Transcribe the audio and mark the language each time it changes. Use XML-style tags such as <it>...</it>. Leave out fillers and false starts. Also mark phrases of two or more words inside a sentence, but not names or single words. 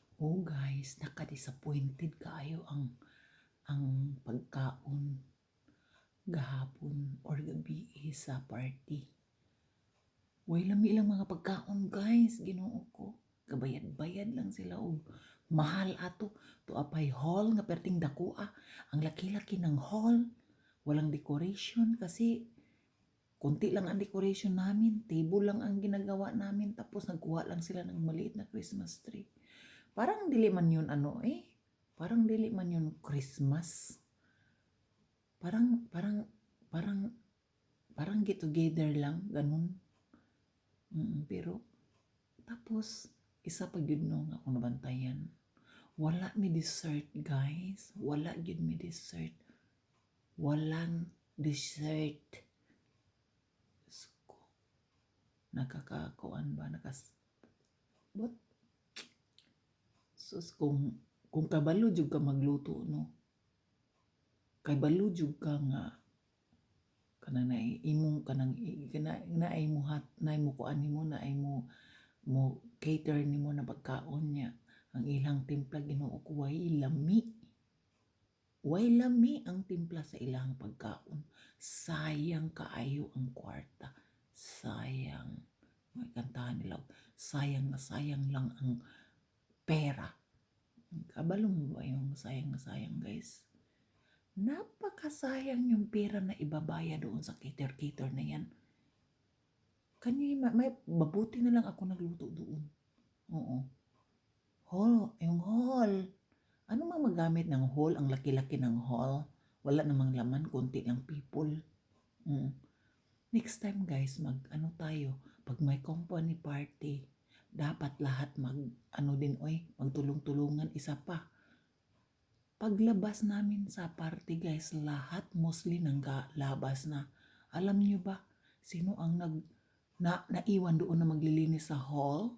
<ceb>Oh guys, naka-disappointed kaayo ang pagkaon gahapon or gabi sa party. Way lami lang mga pagkaon guys, Ginoo ko. Kabayad-bayad lang sila og mahal ato. To apay hall nga perting dakuha.</ceb> <tl>Ang laki-laki ng hall. Walang decoration kasi konti lang ang decoration namin. Table lang ang ginagawa namin tapos nagkuha lang sila ng maliit na Christmas tree.</tl> <ceb>Parang dili man yun Parang dili man yun Christmas.</ceb> <tl>Parang get together lang, ganun.</tl> <ceb>Pero, tapos, isa pa yun no, nga akong nabantayan. Wala mi dessert, guys. Wala yun mi dessert.</ceb> <tl>Walang dessert. Sko. Nakakakuan ba?</tl> <en>What?</en> <ceb>Sus, kung kabalo jud ka magluto, no? Kay balo jud ka nga kanang naimong kanang naay mo kuan nimo naay mo cater nimo na pagkaon niya ang ilang timpla Ginoo ko way lami ang timpla sa ilang pagkaon. Sayang kaayo ang kwarta, sayang.</ceb> <tl>May kantahan nila, sayang na sayang lang ang pera.</tl> <ceb>Kabalo mo ba yung sayang na sayang, guys?</ceb> <tl>Napakasayang yung pera na ibabaya doon sa cater na yan. May mabuti na lang ako nagluto doon. Oo. Yung hall. Ano mang magamit ng hall? Ang laki-laki ng hall. Wala namang laman, konti lang people.</tl> <en>Next time</en> <tl>guys, tayo, pag may company party, dapat lahat magtulong-tulungan. Isa pa, paglabas namin sa party guys, lahat mostly labas na. Alam niyo ba, sino ang naiwan doon na maglilinis sa hall?</tl>